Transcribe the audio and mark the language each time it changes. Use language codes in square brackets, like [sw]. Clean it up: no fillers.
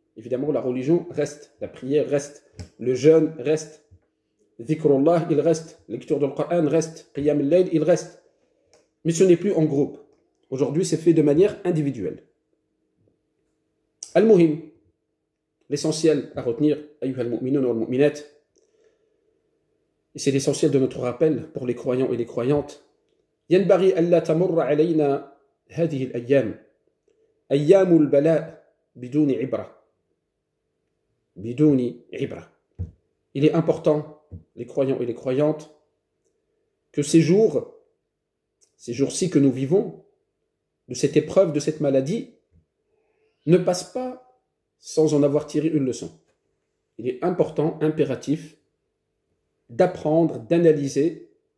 [fr] Évidemment, la religion reste, la prière reste, le jeûne reste, dhikrullah, il reste, lecture du Coran reste, qiyam al-layl, il reste. Mais ce n'est plus en groupe. Aujourd'hui, c'est fait de manière individuelle. [ar] Al-Muhim, [fr] l'essentiel à retenir, [ar] ayyuha al-mu'minun wal mu'minat, [fr] et c'est l'essentiel de notre rappel pour les croyants et les croyantes. [ar] ينبغي ألا تمر علينا هذه الأيام أيام البلاء بدون عبرة بدون عبرة. [fr] Il est important, les croyants et les croyantes, que ces jours-ci que nous vivons, de cette épreuve, de cette maladie, ne passent pas sans en avoir tiré une leçon. Il est important, impératif, d'apprendre, d'analyser.